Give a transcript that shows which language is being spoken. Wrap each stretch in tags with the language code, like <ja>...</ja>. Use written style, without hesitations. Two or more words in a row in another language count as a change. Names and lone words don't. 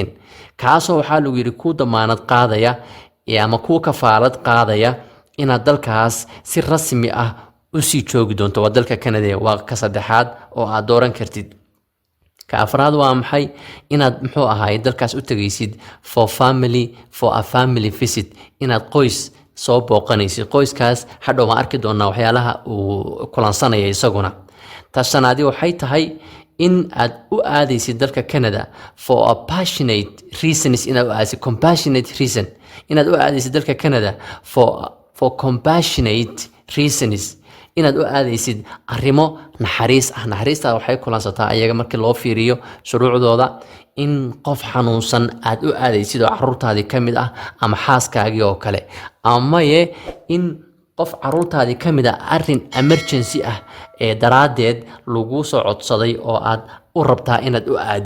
<so>kaasoo waxaa lagu yiri kuu damaanad qaadaya ama kuu kafaalad qaadaya inaad dalkaas si rasmi ah u sii joogi doonto. waa dalka Canada. waa ka saddexaad oo aad dooran kartid. ka afraad waa maxay? inaad muxuu ahaay dalkaas u tagaysid</so> <en>for a family visit.</en> <so>inaad qoys soo booqanaysid. qoyskaas hadhow waan arki doonaa waxyaalaha uu kulansanaya isaguna. taashanaadi waxay tahay in aad u aadaysid dalka Canada</so> <en>for a passionate reasons.</en> <so>inaad u aadaysid</so> <en>compassionate reason.</en> <so>inaad u aadaysid dalka Canada</so> <en>for compassionate reasons.</en> <so>inaad u aadaysid arrimo naxariis ah. naxariista waxay kulansataa ayaga markii loo fiiriyo shuruucdooda in qof xanuunsan aad u aadaysid oo caruurtaadii ka mid ah ama xaaskaagii oo kale, amaye in qof caruurtaadii ka mid ah arrin emergency ah ee daraadeed lagu soo codsaday oo aad u rabtaa inaad u aadid.</so>